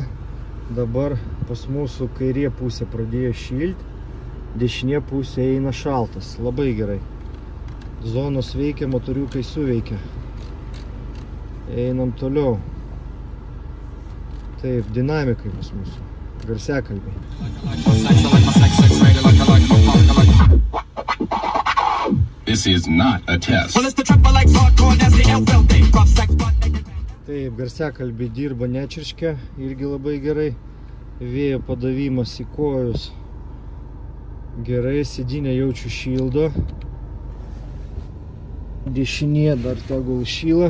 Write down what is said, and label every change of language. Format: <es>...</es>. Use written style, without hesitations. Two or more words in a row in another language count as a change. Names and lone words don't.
<lt>Dabar pas mūsų kairė pusė pradėjo šilti, dešinė pusė eina šaltas, labai gerai. Zonos veikia, motoriukai suveikia. Einam toliau. Taip, dinamikai pas mūsų, garsiakalbiai.</lt> <en>This is not a test.</en> <lt>Taip, garsiakalbiai dirba nečirškia, irgi labai gerai. Vėjo padavimas į kojus gerai, sėdinė jaučiu šildo. Dešinė dar tegul šyla.</lt>